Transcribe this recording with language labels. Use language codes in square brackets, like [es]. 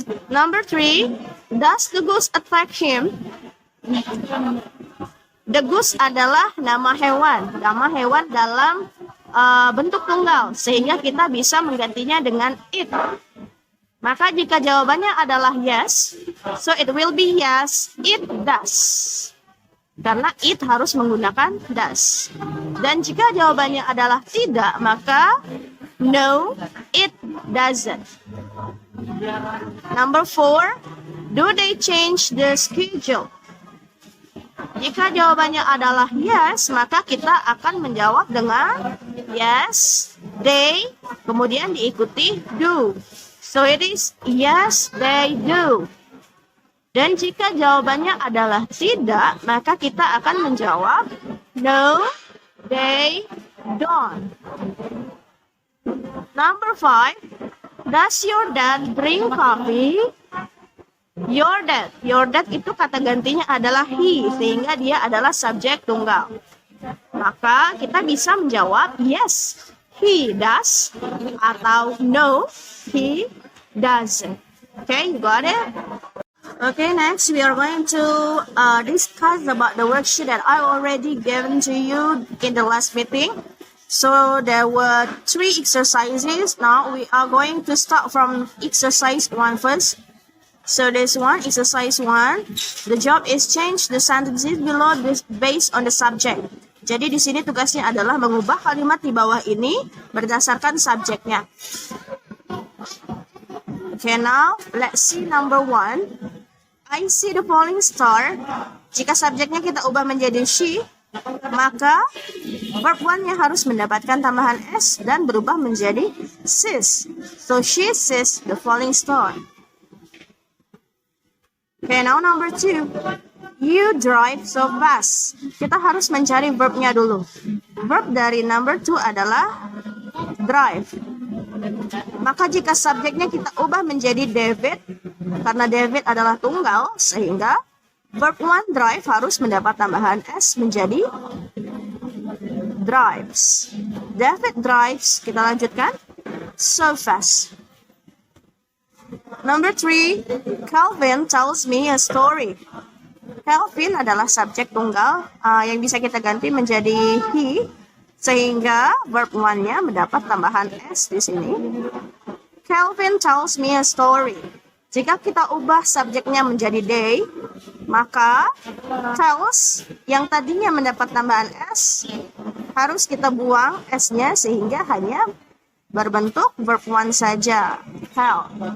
[en] Number 3, does the goose attack him? [id] The goose adalah nama hewan dalam bentuk tunggal, sehingga kita bisa menggantinya dengan it. Maka jika jawabannya adalah [en] yes, so it will be yes, it does. [id] Karena it harus menggunakan does. Dan jika jawabannya adalah tidak, maka [en] no, it doesn't. Number 4, do they change the schedule? [id] Jika jawabannya adalah yes, maka kita akan menjawab dengan yes, they, kemudian diikuti do. [en] So it is yes, they do. [id] Dan jika jawabannya adalah tidak, maka kita akan menjawab [en] no, they don't. Number 5, does your dad drink coffee? [id] Your dad itu kata gantinya adalah he, sehingga dia adalah subjek tunggal. Maka kita bisa menjawab [en] yes, he does, atau no, he doesn't. Okay, you got it? Okay, next we are going to discuss about the worksheet that I already given to you in the last meeting. So there were 3 exercises. Now we are going to start from exercise 1 first. So this one, exercise 1. The job is change the sentences below based on the subject. [id] Jadi di sini tugasnya adalah mengubah kalimat di bawah ini berdasarkan subjeknya. [en] Okay, now let's see number 1. I see the falling star. [id] Jika subjeknya kita ubah menjadi she, maka verb 1-nya harus mendapatkan tambahan s dan berubah menjadi sees. [en] So she sees the falling star. Okay, now number 2. You drive so fast. [id] Kita harus mencari verbnya dulu. Verb dari number 2 adalah drive. Maka jika subjeknya kita ubah menjadi David, karena David adalah tunggal, sehingga verb 1 drive harus mendapat tambahan s menjadi drives. [en] David drives, [id] kita lanjutkan, [en] so fast. Number 3, Calvin tells me a story. [id] Calvin adalah subjek tunggal yang bisa kita ganti menjadi he, sehingga verb 1-nya mendapat tambahan s di sini. [en] Calvin tells me a story. [id] Jika kita ubah subjeknya menjadi they, maka tells yang tadinya mendapat tambahan s harus kita buang s-nya sehingga hanya berbentuk verb 1 saja, tell.